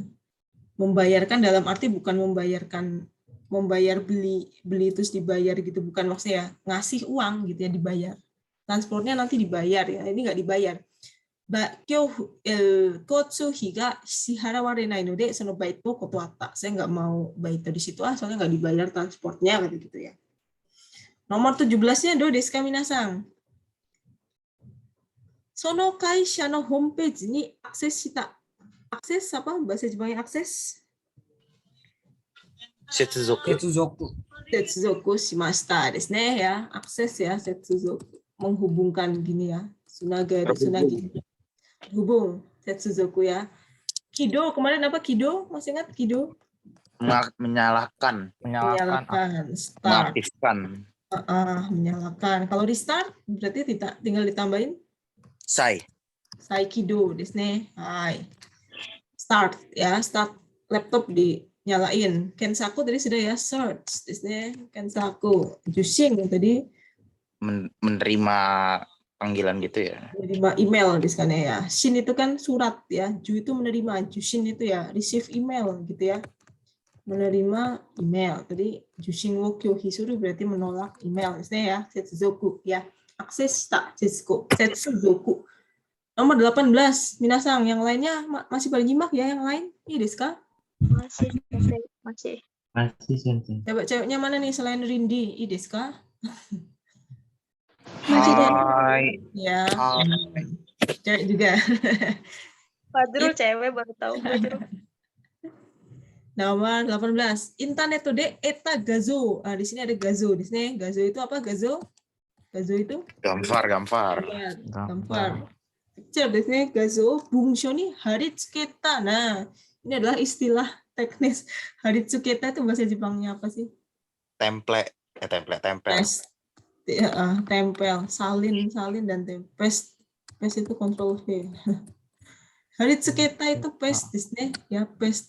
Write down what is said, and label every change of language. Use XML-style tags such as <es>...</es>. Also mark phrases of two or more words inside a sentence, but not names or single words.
<id>Membayarkan dalam arti bukan membayar beli terus dibayar gitu, bukan maksudnya ngasih uang gitu ya, dibayar. Transportnya nanti dibayar ya, ini nggak dibayar.</id> <ja>交通費が支払われないのでそのバイト断った.</ja> <id>Saya nggak mau baito di situ soalnya nggak dibayar transportnya gitu ya.</id> <ja>Nomor 17-nya どうですか皆さん? その会社のホームページにアクセスした.</ja> <id>Akses apa bahasa Jepangnya akses?</id> <ja>Setsuzoku. 接続しましたですね ya. Akses ya, setsuzoku.</ja> <id>Menghubungkan gini ya. Tsunagi. Hubung. Setsuzoku ya. Kido, kemarin apa Kido? Masih ingat Kido? Menyalakan. Start. Mengaktifkan. Menyalakan. Kalau restart berarti tinggal ditambahin</id> <ja>再起動ですね. Hai.</ja> <id>Start ya, start laptop dinyalain. Kensaku tadi sudah ya, search</id> <ja>ですね.</ja> <id>Kensaku. Jushin tadi Menerima panggilan gitu ya. Menerima email di sana ya. Shin itu kan surat ya. Ju itu menerima. Jushin itu ya</id> <en>receive email</en> <id>gitu ya. Menerima email. Tadi</id> <ja>受信を拒否する</ja> <id>berarti menolak email. Maksudnya ya. Setsuzoku ya. Akses tak Setsuzoku. Nomor 18. Minasang. Yang lainnya masih pada nyimak ya yang lain?</id> <ja>いやですか?</ja> <id>Masih, masih. Masih, Sensei. Coba ceweknya mana nih selain Rindi?</id> <ja>いやですか?</ja> <id>Masih dan</id> <ja>Hai.</ja> <id>Ya. Cewek juga. Fadrul cewek baru tahu Fadrul. Nomor 18.</id> <ja>インターネットで得た画像.</ja> <id>Di sini ada gazo. Di sini gazo itu apa? Gazo itu Gambar. gambar. Picture di sini gazo.</id> <ja>文章に貼り付けた.</ja> <id>Nah, ini adalah istilah teknis. Haritsuketa itu bahasa Jepangnya apa sih? Template. Tempel, salin dan paste itu</id> <en>control V.</en> <id>Haritsuketa itu paste di sini ya, paste.</id>